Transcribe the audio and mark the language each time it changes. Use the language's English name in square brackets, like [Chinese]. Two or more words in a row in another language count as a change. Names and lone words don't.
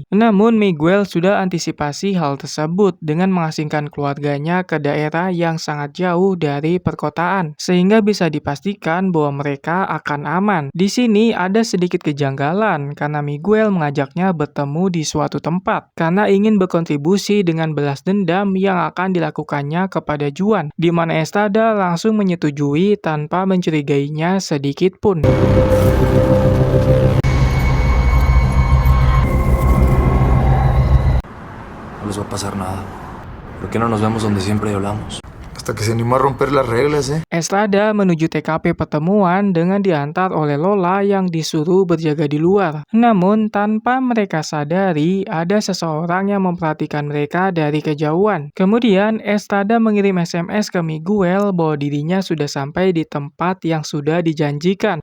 [Indonesian] Namun Miguel sudah antisipasi hal tersebut dengan mengasingkan keluarganya ke daerah yang sangat jauh dari perkotaan, sehingga bisa dipastikan bahwa mereka akan aman. Di sini ada sedikit kejanggalan karena Miguel mengajaknya bertemu di suatu tempat karena ingin berkontribusi dengan balas dendam yang akan dilakukannya kepada Juan, di mana Estrada langsung menyetujui tanpa mencurigainya sedikit pun. [Spanish] No les va a pasar nada. ¿Por qué no nos vemos donde siempre hablamos? Hasta que se animó a romper las reglas, [Indonesian] Estrada menuju TKP pertemuan dengan diantar oleh Lola yang disuruh berjaga di luar. Namun tanpa mereka sadari, ada seseorang yang memperhatikan mereka dari kejauhan. Kemudian Estrada mengirim SMS ke Miguel bahwa dirinya sudah sampai di tempat yang sudah dijanjikan.